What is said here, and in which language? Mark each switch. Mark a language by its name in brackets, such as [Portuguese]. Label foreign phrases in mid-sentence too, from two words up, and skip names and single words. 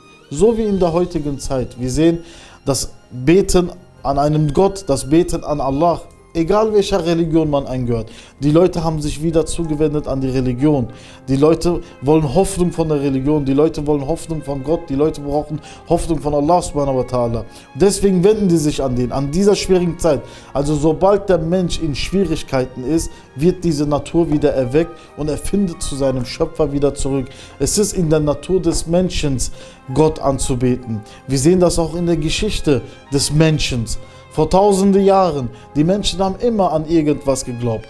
[German] So wie in der heutigen Zeit. Wir sehen, das Beten an einem Gott, das Beten an Allah, egal welcher Religion man angehört. Die Leute haben sich wieder zugewendet an die Religion. Die Leute wollen Hoffnung von der Religion, die Leute wollen Hoffnung von Gott, die Leute brauchen Hoffnung von Allah [Arabic] سبحانه وتعالى. [German] Deswegen wenden die sich an den, an dieser schwierigen Zeit. Also sobald der Mensch in Schwierigkeiten ist, wird diese Natur wieder erweckt und er findet zu seinem Schöpfer wieder zurück. Es ist in der Natur des Menschen, Gott anzubeten. Wir sehen das auch in der Geschichte des Menschen. Vor tausende Jahren, die Menschen haben immer an irgendwas geglaubt.